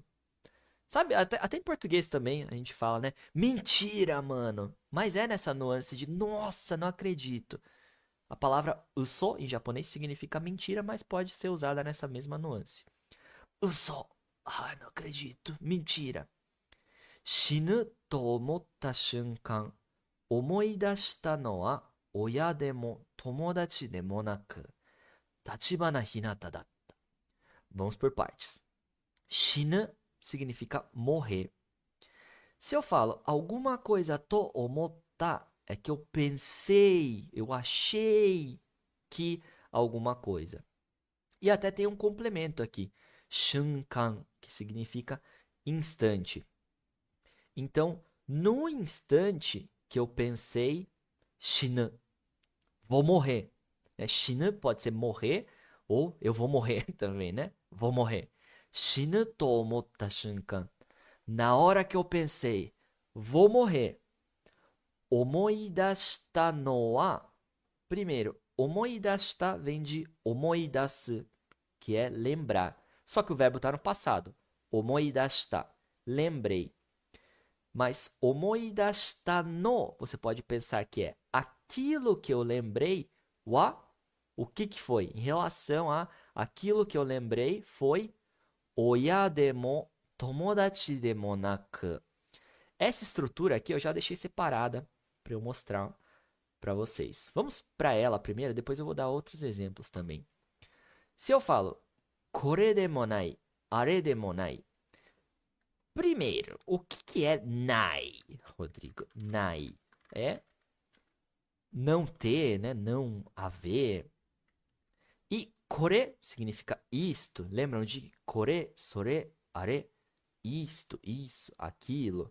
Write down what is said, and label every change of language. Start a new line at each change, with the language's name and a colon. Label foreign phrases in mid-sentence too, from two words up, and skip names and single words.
Portuguese: Sabe, até em português também a gente fala, né? Mentira, mano. Mas é nessa nuance de nossa, não acredito. A palavra uso em japonês significa mentira, mas pode ser usada nessa mesma nuance. Uso. Ah, não acredito. Mentira.
Japanese: 死ぬと思った瞬間、思い出したのは親でも友達でもなく、橘ひなただった.
Portuguese: Vamos por partes. Shinu significa morrer. Se eu falo alguma coisa
Japanese: と思った,
Portuguese: é que eu pensei, eu achei que alguma coisa. E até tem um complemento aqui, shunkan, que significa instante. Então, no instante que eu pensei, shinu, vou morrer. Shinu pode ser morrer ou eu vou morrer também, né? Vou morrer.
Japanese: 死ぬと思った瞬間.
Portuguese: Na hora que eu pensei, vou morrer.
Japanese: 思い出したのは.
Portuguese: Primeiro, omoidashita vem de omoidasu, que é lembrar. Só que o verbo está no passado. Omoidashita, lembrei. Mas
Japanese: 思い出したの,
Portuguese: você pode pensar que é aquilo que eu lembrei, wa, o que que foi? Em relação a aquilo que eu lembrei foi
Japanese: 親でも友達でもなく.
Portuguese: Essa estrutura aqui eu já deixei separada para eu mostrar para vocês. Vamos para ela primeiro, depois eu vou dar outros exemplos também. Se eu falo
Japanese: これでもない、あれでもない.
Portuguese: Primeiro, o que que é nai, Rodrigo? Nai é não ter, né? Não haver. E kore significa isto. Lembram de
Japanese: これ、それ,
Portuguese: are? Isto, isso, aquilo.